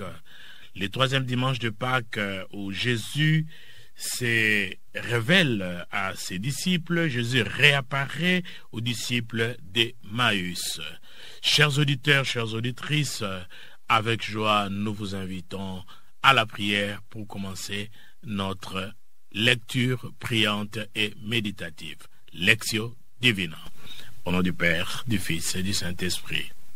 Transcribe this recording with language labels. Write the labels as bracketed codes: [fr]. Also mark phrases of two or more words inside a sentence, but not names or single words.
[fr] Le troisième dimanche de Pâques où Jésus se révèle à ses disciples, Jésus réapparaît aux disciples d'Emmaüs. Chers auditeurs, chères auditrices, avec joie, nous vous invitons à la prière pour commencer notre lecture priante et méditative. [la] Lectio Divina. [fr] Au nom du Père, du Fils et du Saint-Esprit.